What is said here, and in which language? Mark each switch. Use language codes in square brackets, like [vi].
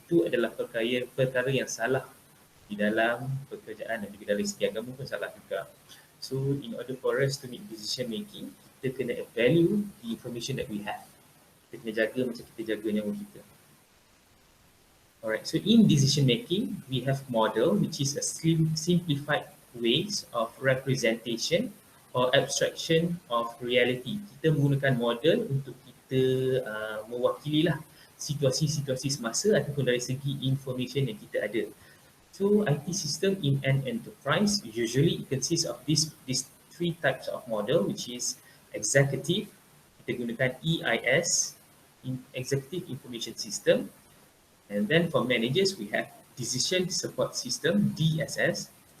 [ms] Itu adalah perkara yang salah di dalam pekerjaan dan juga dari segi agama pun salah juga. [en] So, in order for us to make decision making, [ms] kita kena [en] value the information that we have. [ms] Kita kena jaga macam kita jaga nyawa kita. [en] Alright, so in decision making, we have model which is a simplified ways of representation or abstraction of reality. [ms] Kita menggunakan model untuk kita mewakililah situasi-situasi semasa ataupun dari segi information yang kita ada. [en] So IT system in an enterprise usually consists of these three types of model, which is executive, [ms] kita gunakan [en] EIS, executive information system, and then for managers we have decision support system, DSS.